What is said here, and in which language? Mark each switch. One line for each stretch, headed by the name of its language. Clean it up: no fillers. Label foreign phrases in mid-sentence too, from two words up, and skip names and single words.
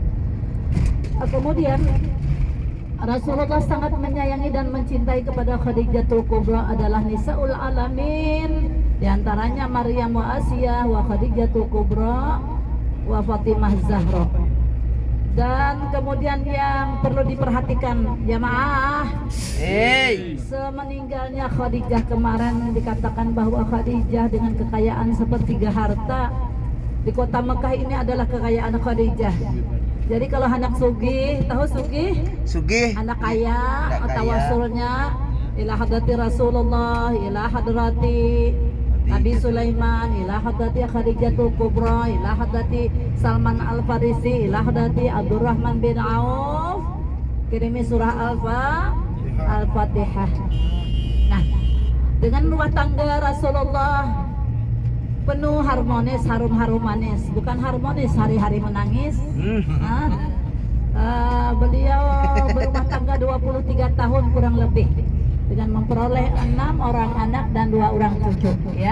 Indonesian: Kemudian Rasulullah sangat menyayangi dan mencintai kepada Khadijatul Kubra adalah
Arabic: نساء العالمين,
Indonesian: di antaranya Maryam wa Asiyah wa Khadijatul Kubra wa Fatimah Zahra. Dan kemudian yang perlu diperhatikan jamaah, semeninggalnya Khadijah kemarin dikatakan bahwa Khadijah dengan kekayaan sepertiga harta di kota Mekah ini adalah kekayaan Khadijah. Jadi kalau anak sugih, tahu sugih? Anak kaya atau wasulnya
Arabic: إلى حضرة رسول الله, إلى حضرة النبي سليمان, إلى حضرة خديجة الكبرى, إلى حضرة سلمان الفارسي, إلى حضرة عبد الرحمن بن عوف,
Indonesian: kirimi surah Al-Fatihah. Nah, dengan rumah tangga Rasulullah penuh harmonis, harum-harum manis, bukan harmonis hari-hari menangis. Beliau berumah tangga 23 tahun kurang lebih, dengan memperoleh 6 orang anak dan 2 orang cucu ya.